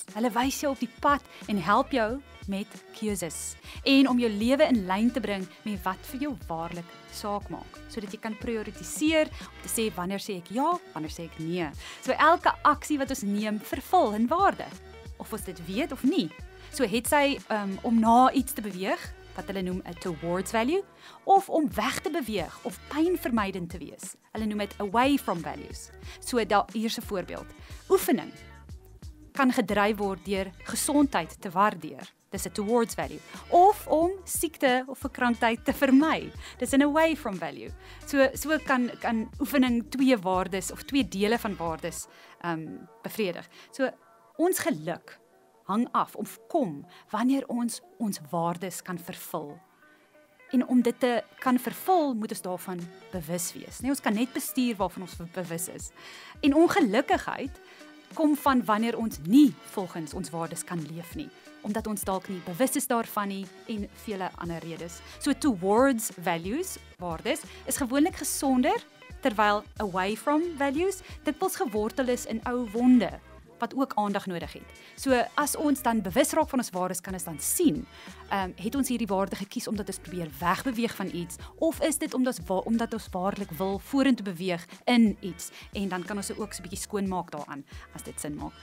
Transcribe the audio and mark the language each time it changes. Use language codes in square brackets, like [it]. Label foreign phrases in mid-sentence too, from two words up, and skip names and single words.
[af] Hulle wys jou op die pad en help jou met keuses en om jou lewe in lyn te bring met wat vir jou waarlik saak maak, sodat jy kan prioritiseer om te sê wanneer sê ek ja, wanneer sê ek nee. So elke aksie wat ons neem vervul 'n waarde, of ons dit weet of nie. So het sy om na iets te beweeg, wat hulle noem 'n [en] towards value, [af] of om weg te beweeg of pynvermydend te wees. Hulle noem dit [en] away from values. [af] So hier's 'n voorbeeld. Oefening kan gedryf word deur gesondheid te waardeer. Dis 'n [en] towards value. [af] Of om siekte of verkrankheid te vermy. Dis 'n [en] away from value. [af] So kan oefening twee waardes of twee dele van waardes bevredig. So ons geluk hang af of kom wanneer ons waardes kan vervul. En om dit te kan vervul, moet ons daarvan bewus wees. Nee, ons kan net bestuur waarvan ons bewus is. En ongelukkigheid kom van wanneer ons nie volgens ons waardes kan leef nie, omdat ons dalk nie bewus is daarvan nie en vele ander redes. [en] So towards values, [af] waardes, is gewoonlik gesonder, terwyl [en] away from values [af] dikwels gewortel is in ou wonde, wat ook aandag nodig het. So as ons dan bewus raak van ons waardes, kan ons dan sien, het ons hierdie waarde gekies omdat ons probeer wegbeweeg van iets, of is dit omdat ons waarlik wil vorentoe beweeg in iets, en dan kan ons ook so 'n bietjie skoonmaak daaraan, as dit sin maak.